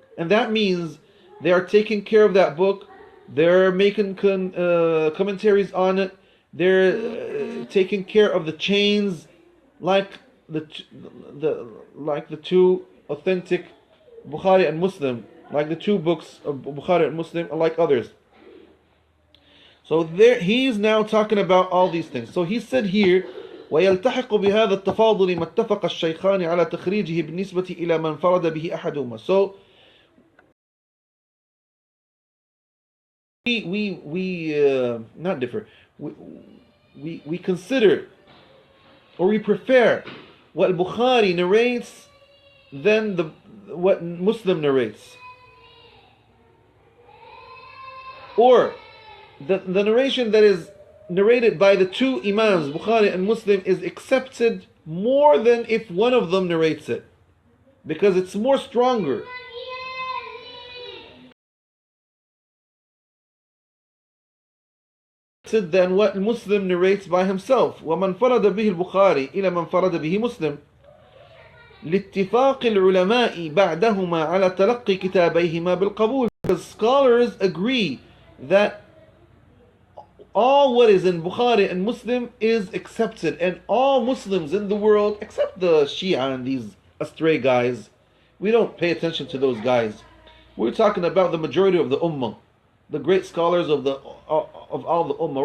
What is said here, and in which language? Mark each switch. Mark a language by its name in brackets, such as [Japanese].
[English] And that means they are taking care of that book, they're making commentaries on it, they're taking care of the chains, like the two authentic Bukhari and Muslim, like the two books of Bukhari and Muslim, like others. So there, he's now talking about all these things. So he said here, [Arabic] ويلتحق بهذا التفاضل ما اتفق الشيخان على تخريجه بالنسبة إلى من فرد به أحدهما. [English] So we not differ. We consider, or we prefer what Bukhari narrates than what Muslim narrates, or the narration that is narrated by the two Imams, Bukhari and Muslim, is accepted more than if one of them narrates it, because it's more stronger. Than what Muslim narrates by himself. [Arabic] ومن فرد به البخاري إلى من فرد به مسلم لاتفاق العلماء بعدهما على تلقي كتابيهما بالقبول. [English] Because scholars agree that all what is in Bukhari and Muslim is accepted, and all Muslims in the world, except the Shia and these astray guys, we don't pay attention to those guys. We're talking about the majority of the Ummah, the great scholars of all the Ummah.